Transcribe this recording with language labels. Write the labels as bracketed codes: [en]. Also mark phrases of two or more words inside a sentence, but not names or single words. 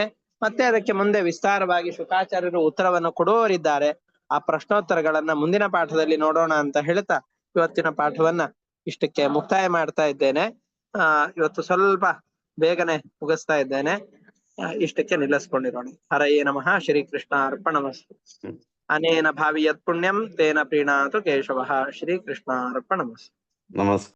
[kn] ಮತ್ತೆ ಅದಕ್ಕೆ ಮುಂದೆ ವಿಸ್ತಾರವಾಗಿ ಶುಕಾಚಾರ್ಯರು ಉತ್ತರವನ್ನು ಕೊಡುವವರಿದ್ದಾರೆ. ಆ ಪ್ರಶ್ನೋತ್ತರಗಳನ್ನ ಮುಂದಿನ ಪಾಠದಲ್ಲಿ ನೋಡೋಣ ಅಂತ ಹೇಳ್ತಾ ಇವತ್ತಿನ ಪಾಠವನ್ನ ಇಷ್ಟಕ್ಕೆ ಮುಕ್ತಾಯ ಮಾಡ್ತಾ ಇದ್ದೇನೆ. ಇವತ್ತು ಸ್ವಲ್ಪ ಬೇಗನೆ ಮುಗಿಸ್ತಾ ಇದ್ದೇನೆ. ಇಷ್ಟಕ್ಕೆ ನಿಲ್ಲಿಸ್ಕೊಂಡಿರೋಣ. [sa] ಹರಯೇ ನಮಃ. ಶ್ರೀಕೃಷ್ಣ ಅರ್ಪಣಮಸ್ತು. ಅನೇನ ಭಾವಿ ಯತ್ ಪುಣ್ಯಂ ತೇನ ಪ್ರೀಣಾತು ಕೇಶವಃ. ಶ್ರೀಕೃಷ್ಣ ಅರ್ಪಣಮಸ್ತು. [kn] ನಮಸ್ಕಾರ.